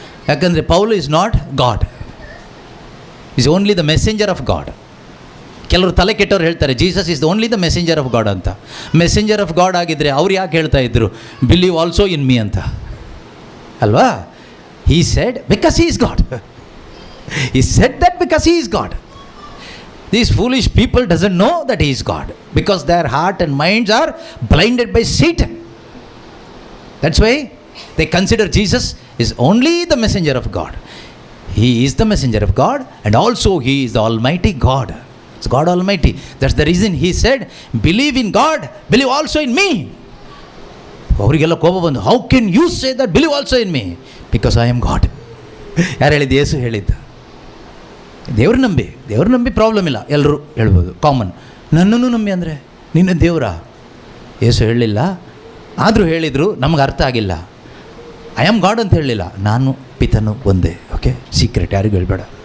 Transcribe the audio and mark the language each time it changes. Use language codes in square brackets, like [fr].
[kn] ಯಾಕಂದರೆ [en] Paul is not God, is only the messenger of God. [kn] ಕೆಲವರು ತಲೆ ಕೆಟ್ಟವ್ರು ಹೇಳ್ತಾರೆ [en] Jesus is only the messenger of God ಅಂತ. Messenger of God [kn] ಆಗಿದ್ದರೆ ಅವ್ರು ಯಾಕೆ ಹೇಳ್ತಾ ಇದ್ರು [en] Believe also in me ಅಂತ? [kn] ಅಲ್ವಾ? [en] He said because he is God. He said that because he is God. These foolish people doesn't know that he is God because their heart and minds are blinded by Satan. That's why they consider Jesus is only the messenger of God. He is the messenger of God and also he is the Almighty God. It's God Almighty. That's the reason he said, believe in God, believe also in me. [kn] ಅವರಿಗೆಲ್ಲ ಕೋಪ ಬಂದು, [en] how can you say that believe also in me? Because I am God. [kn] ಯಾರು ಹೇಳಿದ್ದು? ಯೇಸು ಹೇಳಿದ್ದು. ದೇವ್ರು ನಂಬಿ problem ಇಲ್ಲ, ಎಲ್ಲರೂ ಹೇಳ್ಬೋದು, ಕಾಮನ್. ನನ್ನನ್ನು ನಂಬಿ ಅಂದರೆ ನಿನ್ನ ದೇವರಾ? ಯೇಸು ಹೇಳಲಿಲ್ಲ. ಆದರೂ ಹೇಳಿದರು, ನಮಗೆ ಅರ್ಥ ಆಗಿಲ್ಲ. [en] I am God [kn] ಅಂತ ಹೇಳಲಿಲ್ಲ, ನಾನು ಪಿತನು ಒಂದೇ. ಓಕೆ, ಸೀಕ್ರೆಟ್ ಯಾರಿಗೂ ಹೇಳ್ಬೇಡ.